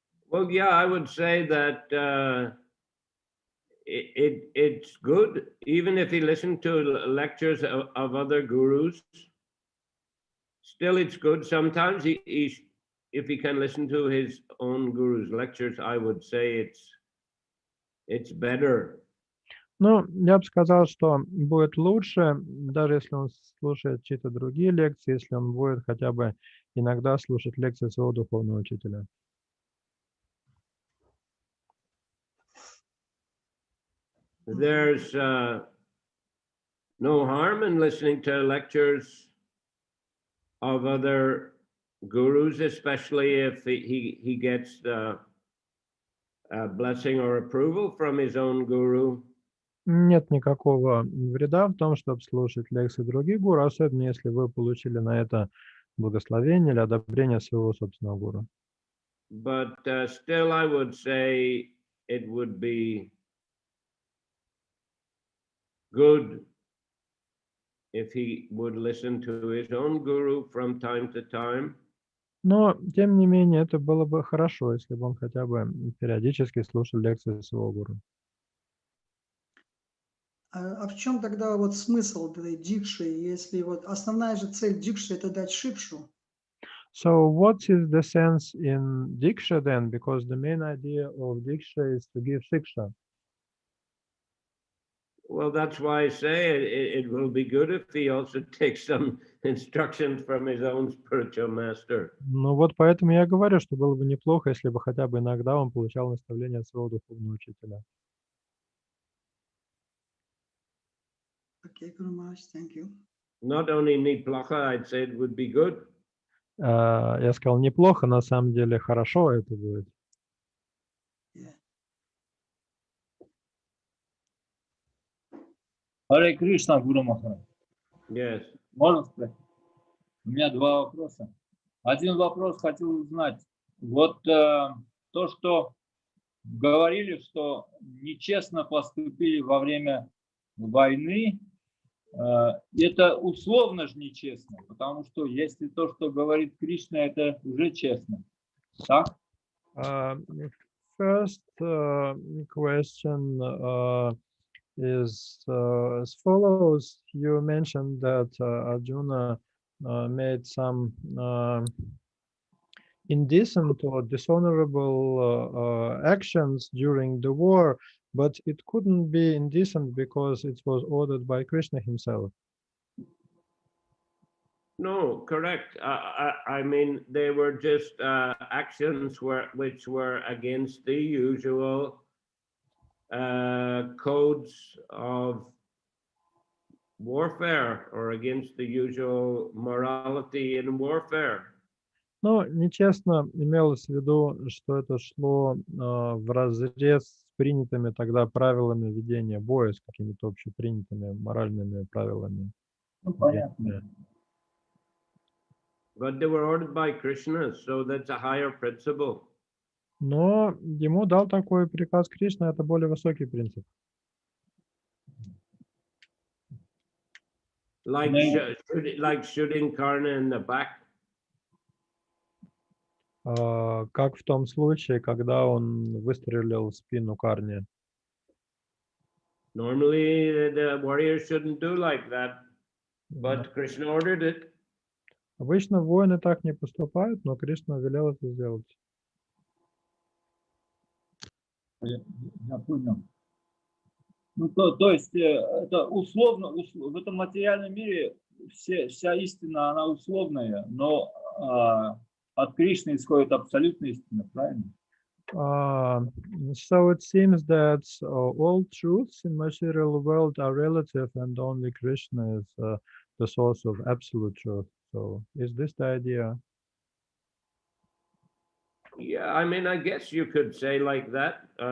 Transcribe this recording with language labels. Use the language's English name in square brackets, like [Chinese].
[English] Well, yeah, I would say that it's good, even if he listened to lectures of other gurus. Still, it's good. Sometimes if he can listen to his own guru's lectures, I would say it's better. [Russian] Ну, я бы сказал, что будет лучше, даже если он слушает чьи-то другие лекции, если он будет хотя бы иногда слушать лекции своего духовного учителя. [English] There's no harm in listening to lectures of other gurus, especially if he gets the blessing or approval from his own guru. [Russian] Нет никакого вреда в том, чтобы слушать лекции других гуру, особенно если вы получили на это благословение или одобрение своего собственного гуру. [English] But still, I would say it would be good if he would listen to his own guru from time to time. [Russian] Но, тем не менее, это было бы хорошо, если бы он хотя бы периодически слушал лекции своего гуру. А в чем тогда вот смысл этой дикши, если вот основная же цель дикши это дать шикшу? [English] So what is the sense in Diksha then? Because the main idea of Diksha is to give Shiksha. Well, that's why I say it will be good if he also takes some instructions from his own spiritual master. [Russian] Ну вот поэтому я говорю, что было бы неплохо, если бы хотя бы иногда он получал наставление от своего духовного учителя. [English] Okay, Guru Maharaj, thank you. Not only [Russian] neplacha, [English] I'd say it would be good. [Russian] Я сказал, неплохо, на самом деле хорошо это будет. [English] Yeah. [Russian] Харе Кришна, Гуру Махарадж. [English] Yes. [Russian] Можно спросить? У меня два вопроса. Один вопрос хотел узнать. Вот то, что говорили, что нечестно поступили во время войны, это условно же нечестно, потому что если то, что говорит Кришна, это уже честно. Так? [English] First question is as follows. You mentioned that Arjuna made some indecent or dishonorable actions during the war, but it couldn't be indecent because it was ordered by Krishna himself. No, correct. I mean, they were just actions which were against the usual codes of warfare or against the usual morality in warfare. [Russian] Но нечестно имелось в виду, что это шло вразрез с принятыми тогда правилами ведения боя, с какими-то общепринятыми моральными правилами. Ну, понятно. [English] But they were ordered by Krishna, so that's a higher principle. [Russian] Но ему дал такой приказ Кришна, это более высокий принцип. [English] Like shooting Karna in the back. [Russian] Как в том случае, когда он выстрелил в спину Карни. [English] Normally, the warriors shouldn't do like that, but Krishna ordered it. [Russian] Обычно воины так не поступают, но Кришна велел это сделать. Я понял. Ну, то есть это условно, в этом материальном мире вся истина, она условная, но от Кришны исходит абсолютная истина, правильно? [English] So it seems that all truths in material world are relative and only Krishna is the source of absolute truth. So is this the idea? Yeah, I mean, I guess you could say like that.